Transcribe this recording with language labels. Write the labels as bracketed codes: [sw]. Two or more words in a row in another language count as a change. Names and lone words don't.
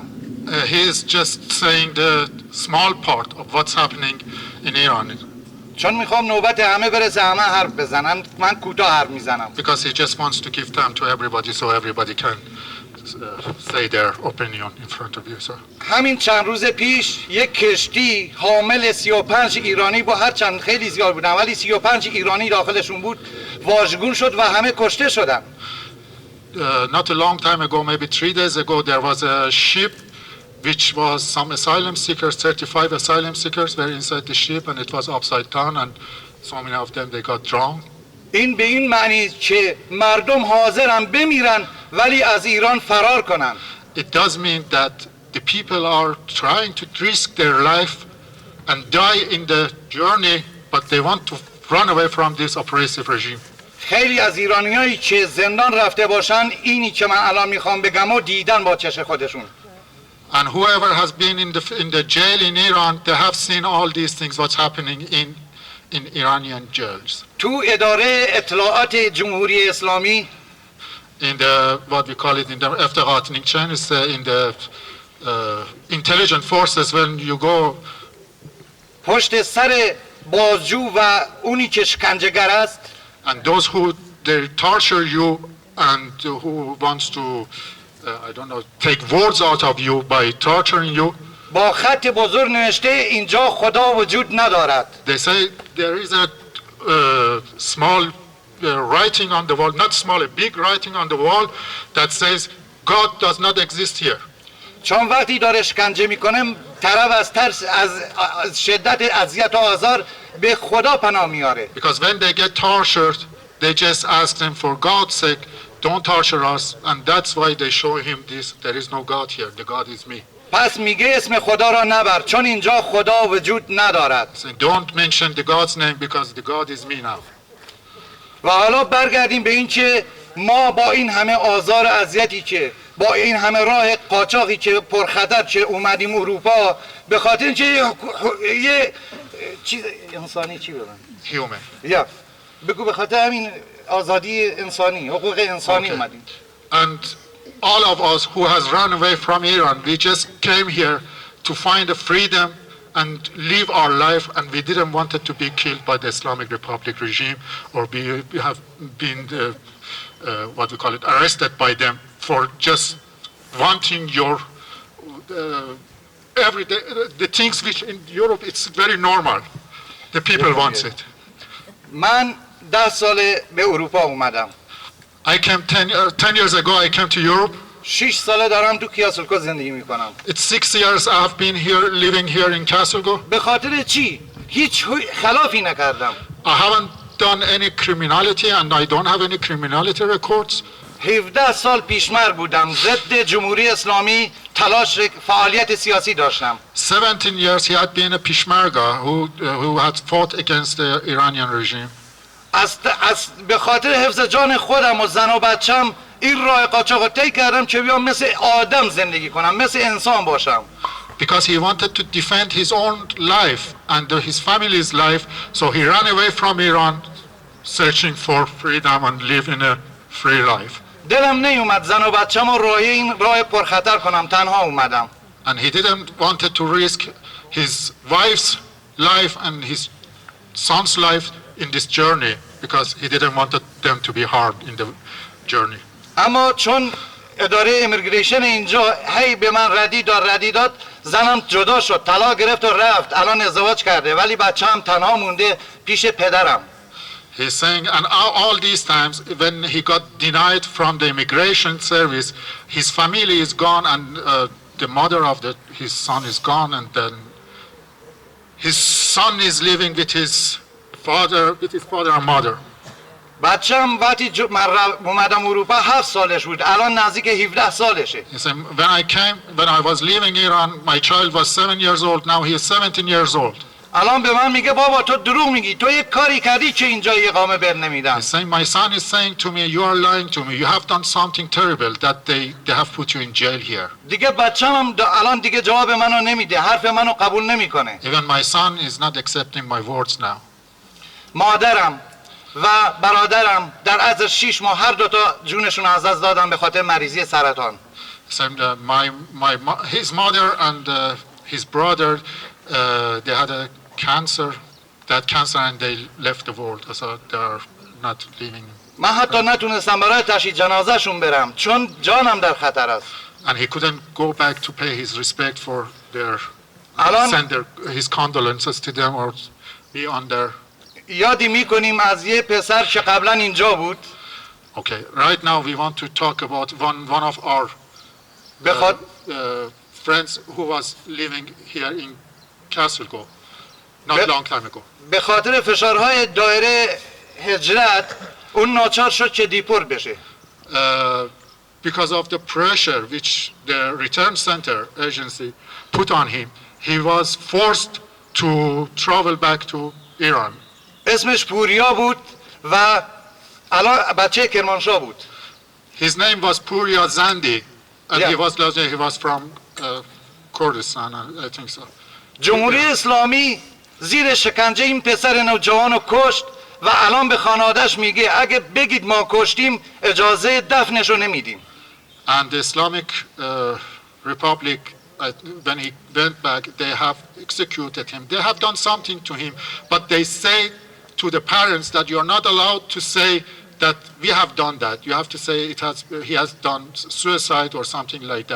[en] He is just saying the small part of what's happening in Iran. [fa] چون میخوام نوبت همه برسه همه حرف بزنن من کوتاه حرف میزنم. [en] Because he just wants to give time to everybody so everybody can say their opinion in front of you, sir. [fa] همین چند روز پیش یک کشتی حامل 35 ایرانی با هر چند خیلی زیاد بودن ولی 35 ایرانی داخلشون بود واژگون شد و همه کشته شدن. [en] Not a long time ago, maybe 3 days ago, there was a ship which was some asylum seekers, 35 asylum seekers were inside the ship and it was upside down and so many of them they got drowned. [fa] این به این معنی که مردم حاضرن بمیرن ولی از ایران فرار کنن. [en] It does mean that the people are trying to risk their life and die in the journey, but they want to run away from this oppressive regime. [fa] خیلی از ایرانیایی که زندان رفته باشن اینی که من الان میخوام بگم و دیدن با چشم خودشون. [en] And whoever has been in the jail in Iran, they have seen all these things what's happening in Iranian jails. [fa] تو اداره اطلاعات جمهوری اسلامی [en] In the what we call it in the Efterratningstjeneste, it's in the intelligence forces, when you go [fa] پشت سر بازجو و اونی که شکنجهگر است [en] and those who they torture you and who wants to I don't know, take words out of you by torturing you. [fa] با خط بزرگ نوشته اینجا خدا وجود ندارد. [en] They say there is a small writing on the wall, not small, a big writing on the wall that says God does not exist here. [fa] چون وقتی داره شکنجه میکنه طرف از ترس از شدت اذیت و آزار به خدا پناه میاره. [en] Because when they get tortured, they just ask them for God's sake, don't torture us, and that's why they show him this, there is no God here, the God is me. [fa] پس میگه اسم خدا را نبر چون اینجا خدا وجود ندارد. [en] So don't mention the God's name because the God is me now. [fa] و حالا برگردیم به این که ما با این همه آزار و اذیتی که با این همه راه قاچاقی که پرخطر که اومدیم اروپا به خاطر اینکه یه چیز انسانی چی بگم؟ [en] Human. [fa] یا بگو به خاطر همین آزادی انسانی، حقوق انسانی اومدیم. [en] And all of us who has run away from Iran, we just came here to find a freedom and live our life, and we didn't want it to be killed by the Islamic Republic regime or we have been what we call it, arrested by them for just wanting your everyday the things which in Europe it's very normal. The people want it. [fa] من 10 سال به اروپا اومدم. [en] I came 10 years ago. I came to Europe. [fa] 6 ساله دارم تو کیاسلکو زندگی میکنم. [en] It's 6 years I have been here, living here in Kærshovedgård. [fa] به خاطر چی؟ هیچ خلافی نکردم. [en] I haven't done any criminality and I don't have any criminality records. [fa] 17 سال پیشمر بودم، ضد جمهوری اسلامی تلاش فعالیت سیاسی داشتم. [en] 17 years he had been a Peshmerga who had fought against the Iranian regime. [fa] به خاطر حفظ جان خودم و زن و بچم این راه قاچاق رو طی کردم که بیام مثل آدم زندگی کنم، مثل انسان باشم. [en] Because he wanted to defend his own life and his family's life, so he ran away from Iran searching for freedom and live in a free life. [fa] دلم نیومد زن و بچم رو این راه پرخطر کنم، تنها اومدم. [en] And he didn't wanted to risk his wife's life and his son's life in this journey because he didn't want them to be harmed in the journey. [fa] اما چون اداره امیگریشن اینجا هی به من ردی داد، زنم جدا شد، طلاق گرفت و رفت، الان ازدواج کرده ولی بچه‌ام تنها مونده پیش پدرم. [en] He's saying, and all these times when he got denied from the immigration service, his family is gone and the mother of his son is gone, and then his son is living with his father and mother. [fa] بچه‌م وقتی اومدم اروپا 7 سالش بود، الان نزدیک 17 سالشه. [en] He said, when I was leaving Iran, my child was 7 years old. Now he is 17 years old. [fa] الان به من میگه بابا تو دروغ میگی، تو یک کاری کردی که اینجا اقامه بر نمیدن. [en] He's saying, my son is saying to me, you are lying to me. You have done something terrible that they have put you in jail here. [fa] دیگه بچه‌م الان دیگه جواب منو نمیده، حرف منو قبول نمیکنه. [en] Even my son is not accepting my words now. [fa] مادرم و برادرم در عرض 6 ماه هر دو تا جونشون از دست دادن به خاطر مریضی سرطان. [en] So his mother and his brother, they had a cancer, and they left the world. So they are not living. [fa] من حتی نتونستم برای تشییع جنازه‌شون برم چون جانم در خطر است. [en] And he couldn't go back to pay his respect for their, [fa] الان [en] send his condolences to them or be on their. [fa] یادی میکنیم از یه پسر که قبلا اینجا بود. [en] Okay, right now we want to talk about one of our friends who was living here in Kærshovedgård not long time ago. [fa] به خاطر فشارهای دایره هجرت اون ناچار شد که دیپورت بشه. [en] Because of the pressure which the return center agency put on him, he was forced to travel back to Iran. [fa] اسمش پوریا بود و الان بچه کرمانشاه بود. [en] His name was Puriya Zandi, and Yeah. he was from Kurdistan, I think so. [fa] جمهوری اسلامی زیر شکنجه این پسر نوجوان رو کشت و الان به خانواده‌اش میگه اگه بگید ما کشتیم اجازه دفنش رو نمیدیم. [en] And the Islamic Republic, when he went back, they have executed him. They have done something to him, but they say to the parents that you are not allowed to say that we have done that. You have to say he has done suicide or something like that.